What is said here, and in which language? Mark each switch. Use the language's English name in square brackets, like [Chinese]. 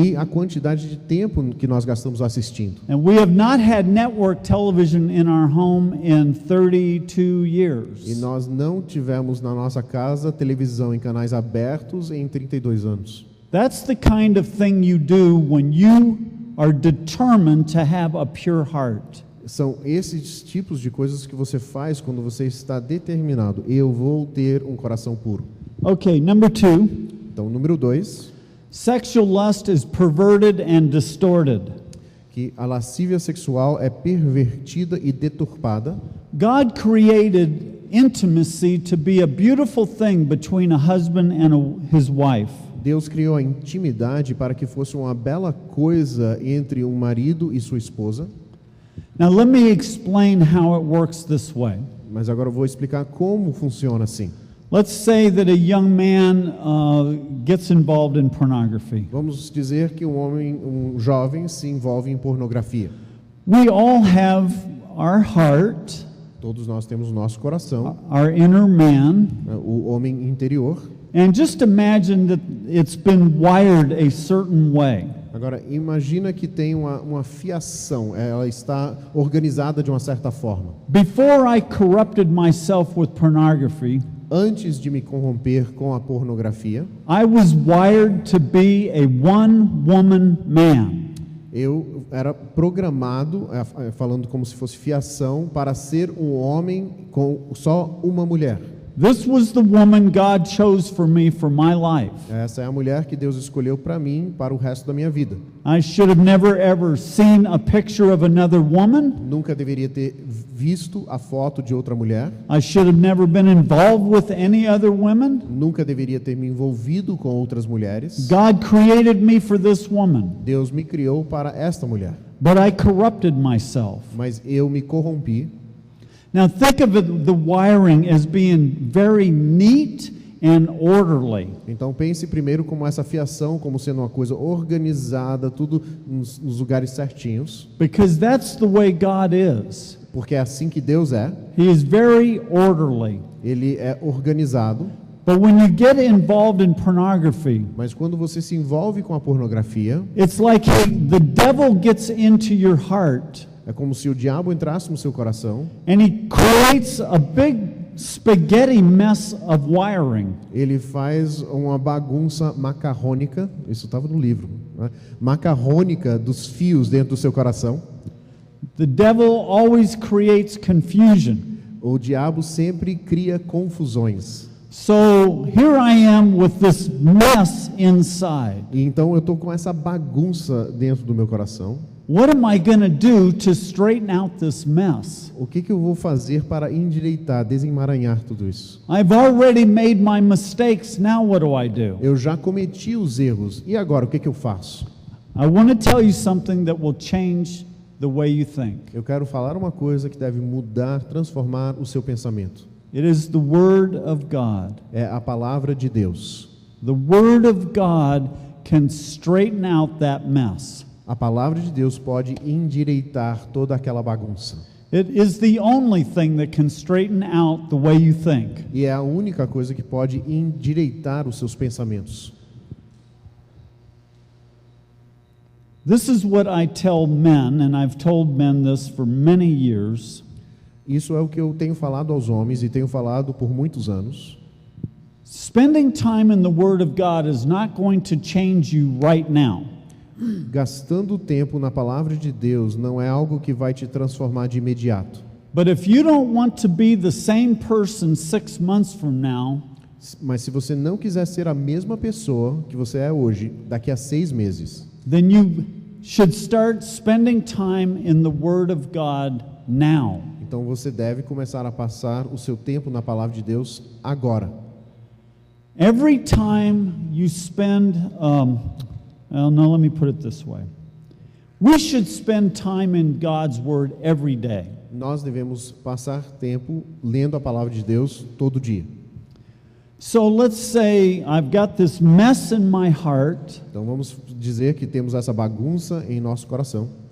[Portuguese] e a quantidade de tempo que nós gastamos assistindo. [English] And we have not had network television in our home in 32 [Portuguese] E [English] years. [Portuguese] nós não tivemos na nossa casa televisão em canais abertos em 32 anos. [English] That's the kind of thing you do when you are determined to have a pure heart. [Portuguese] São esses tipos de coisas que você faz quando você está determinado. Eu vou ter um coração puro. [English] Okay, number 2. [Portuguese] Então, número 2, [English] Sexual lust is perverted and distorted. [Portuguese] que a lascívia sexual é pervertida e deturpada. [English] God created intimacy to be a beautiful thing between a husband and his wife. [Portuguese] Deus criou a intimidade para que fosse uma bela coisa entre um marido e sua esposa. [English] Now let me explain how it works this way. [Portuguese] Mas agora eu vou explicar como funciona assim. [English] Let's say that a young man gets involved in pornography. [Portuguese] Vamos dizer que um jovem se envolve em pornografia. [English] We all have our heart, [Portuguese] Todos nós temos o nosso coração, [English] our inner man, [Portuguese] né, o homem interior. [English] and just imagine that it's been wired a certain way. [Portuguese] Agora, imagina que tem uma fiação, ela está organizada de uma certa forma. [English] Before I corrupted myself with pornography, [Portuguese] Antes de me corromper com a pornografia, [English] I was wired to be a one-woman man. [Portuguese] eu era programado, falando como se fosse fiação, para ser um homem com só uma mulher. [English] This was the woman God chose for me for my life. [Portuguese] Essa é a mulher que Deus escolheu para mim, para o resto da minha vida. [English] I should have never ever seen a picture of another woman. [Portuguese] Nunca deveria ter visto a foto de outra mulher. [English] I should have never been involved with any other women. [Portuguese] Nunca deveria ter me envolvido com outras mulheres. [English] God created me for this woman, [Portuguese] Deus me criou para esta mulher. [English] but I corrupted myself. [Portuguese] Mas eu me corrompi. [English] Now think of the wiring as being very neat and orderly. [Portuguese] Então pense primeiro como essa fiação, como sendo uma coisa organizada, tudo nos lugares certinhos. [English] Because that's the way God is. [Portuguese] Porque é assim que Deus é. [English] He is very orderly. [Portuguese] Ele é organizado. [English] But when you get involved in pornography, [Portuguese] Mas quando você se envolve com a pornografia, [English] it's like the devil gets into your heart [Portuguese] é como se o diabo entrasse no seu coração. [English] and he creates a big spaghetti mess of wiring. [Portuguese] Ele faz uma bagunça macarrônica. Isso estava no livro, né? Macarrônica dos fios dentro do seu coração. [English] The devil always creates confusion. [Portuguese] O diabo sempre cria confusões. [English] So here I am with this mess inside. [Portuguese] E então eu estou com essa bagunça dentro do meu coração. [English] What am I going to do to straighten out this mess? [Portuguese] O que eu vou fazer para endireitar, desemaranhar tudo isso? [English] I've already made my mistakes. Now what do I do? [Portuguese] Eu já cometi os erros. E agora, o que eu faço? [English] I want to tell you something that will change the way you think. [Portuguese] Eu quero falar uma coisa que deve mudar, transformar o seu pensamento. [English] It is the Word of God. [Portuguese] É a palavra de Deus. [English] The Word of God can straighten out that mess. [Portuguese] A palavra de Deus pode endireitar toda aquela bagunça. [English] It is the only thing that can straighten out the way you think. [Portuguese] E é a única coisa que pode endireitar os seus pensamentos. [English] This is what I tell men, and I've told men this for many years. [Portuguese] Isso é o que eu tenho falado aos homens e tenho falado por muitos anos. [English] Spending time in the Word of God is not going to change you right now. [Portuguese] Gastando tempo na palavra de Deus não é algo que vai te transformar de imediato. [English] But if you don't want to be the same person 6 months from now, [Portuguese] Mas se você não quiser ser a mesma pessoa que você é hoje, daqui a 6 meses, [English] then you should start spending time in the Word of God now. [Portuguese] então você deve começar a passar o seu tempo na palavra de Deus agora. [English] Every time you spend, well, no, let me put it this way. We should spend time in God's Word every day. [Portuguese] Nós devemos passar tempo lendo a palavra de Deus todo dia. [English] So let's say I've got this mess in my heart, [Portuguese] Então vamos dizer que temos essa bagunça em nosso coração.